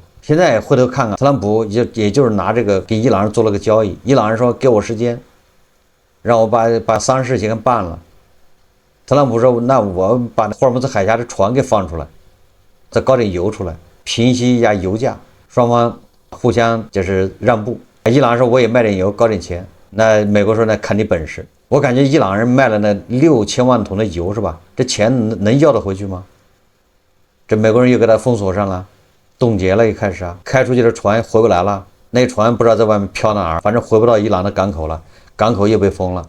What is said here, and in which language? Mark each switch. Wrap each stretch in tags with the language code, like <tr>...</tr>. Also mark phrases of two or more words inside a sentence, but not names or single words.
<zh>現在回頭看看，特朗普也就是拿這個跟伊朗人做了個交易，伊朗人說給我時間，讓我把喪事情辦了。特朗普說，那我把霍爾木茲海峽的船給放出來，再搞點油出來，平息一下油價，雙方互相就是讓步。伊朗人说我也賣點油，搞點錢。那美國說那看你本事。我感覺伊朗人賣了那6000萬桶的油，是吧？這錢能要得回去嗎？這美國人又給他封鎖上了。凍結了，一開始開出去的船回不來了，那船不知道在外面飄到哪兒，反正回不到伊朗的港口了，港口又被封了。</zh>